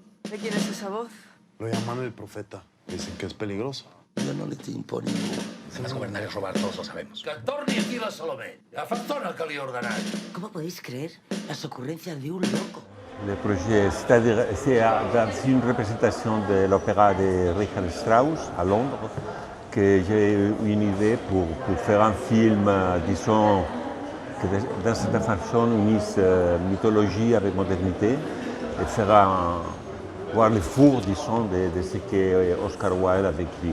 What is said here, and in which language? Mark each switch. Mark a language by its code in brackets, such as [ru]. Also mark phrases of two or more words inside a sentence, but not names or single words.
[es] ¿De quién es esa voz? Lo llaman el profeta. Dicen que es peligroso. [ca] Jo no li tinc por a ningú. [es] Se vas a gobernar y robar, todos lo sabemos. [ca] Que torni aquí la Salomé. Ja fa estona que li he ordenat. [es] ¿Cómo podéis creer las ocurrencias de un loco? [fr] Le projet, c'est-à-dire, c'est une représentation de l'opéra de Richard Strauss à Londres que j'ai eu une idée pour faire un film, disons, que d'une certaine façon unisse mythologie avec modernité et faire voir le four, disons, de ce que Oscar Wilde a vécu.